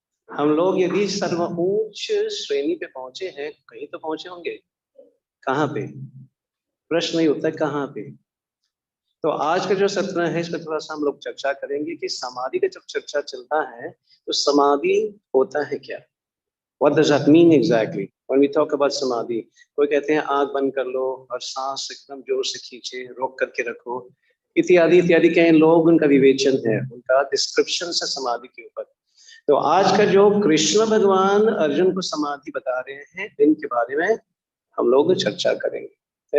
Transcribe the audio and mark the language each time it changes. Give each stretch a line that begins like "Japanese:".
Hindi: हम लोग यदि सर्वोच्च श्रेणी पे पहुंचे हैं, कहीं तो पहुंचे होंगे। कहाँ पे? प्रश्न नहीं होता है कहाँ पे। तो आज का जो सत्र है, इसमें थोड़ा सा हम लोग चर्चा करेंगे कि समाधि का जब चर्चा चलता है तो समाधि होता है क्या?
English: What does that mean exactly when we talk about samadhi?
Hindi: कोई कहते हैं आंख बंद कर लो और सांस एकदम जोर से खींचे, रोक करके रखो, इत्यादि इत्यादि। कई लोग, उनका विवेचन है, उनका डिस्क्रिप्शन है समाधि के ऊपर। तो आज का जो कृष्ण भगवान अर्जुन को समाधि बता रहे हैं, इनके बारे में हम लोग चर्चा करेंगे।